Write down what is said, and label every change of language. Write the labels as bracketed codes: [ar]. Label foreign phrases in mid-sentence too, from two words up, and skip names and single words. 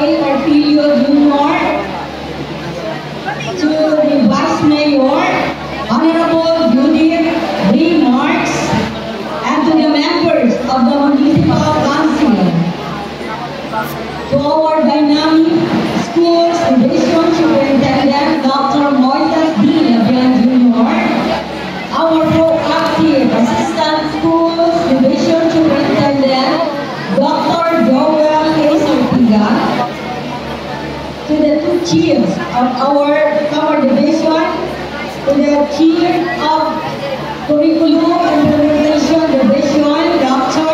[en] Artilio Jr., to the Vice Mayor, Honorable Judith B. Marks, and to the members of the Municipal Council, to our dynamic schools division superintendent, Dr. Moises D. Labian Jr., our proactive assistant schools division superintendent, Dr. Joel A. Sortiga, to the two chiefs of our division, to the chief of curriculum implementation division, Dr.